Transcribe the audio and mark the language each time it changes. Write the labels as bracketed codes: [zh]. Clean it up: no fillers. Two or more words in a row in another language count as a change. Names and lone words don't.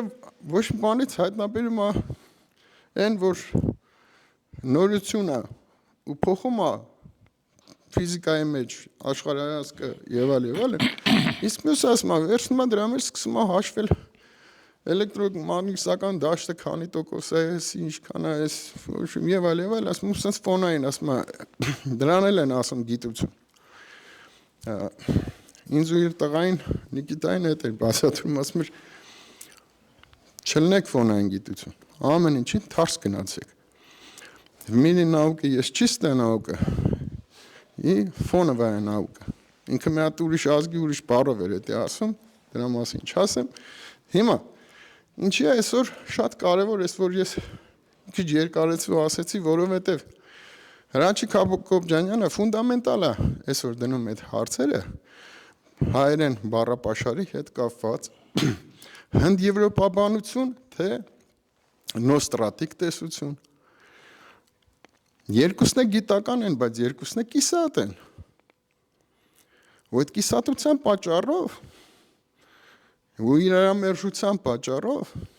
[hy] ոչ մի բանից հայտնաբերում է այն, որ նորություն է ու փոխում է ֆիզիկայի մեջ աշխարհայացքը եւ այլն, իսկ մյուսը ասում է, վերցնում է դրա մեջ սկսում է հաշվել էլեկտրոմագնիսական դաշտը քանի տոկոս է, ինչքան է, եւ այլն, ասում է, sense ֆոնային, ասում է, դրան էլ են ասում գիտություն։ Ինձ ու իր տղային Նիկիտային հետ էր բացատրում, ասում էր, չլնեք ֆոնային գիտություն, ամեն ինչին թարս գնացեք։ [ru] В мире науки есть чистая наука и фоновая наука։ [hy] Ինքը մի հատ ուրիշ ազգի ուրիշ բառով էր դա ասում, դրա մասին չասեմ։ Հիմա ինչի է այսօր շատ կարևոր է, որ ես քիչ երկարեցու ասեցի, որովհետև Հրանչիկ Հակոբյանը ֆունդամենտալ է այսօր դնում այդ հարցերը հայերեն բառապաշարի հետ կապված հնդեվրոպաբանություն, թե նոստրատիկ տեսություն։ Երկուսն է գիտական են, բայց երկուսն է կիսատ են։ Ու այդ կիսատության պատճառով ու իրարամերժության պատճառով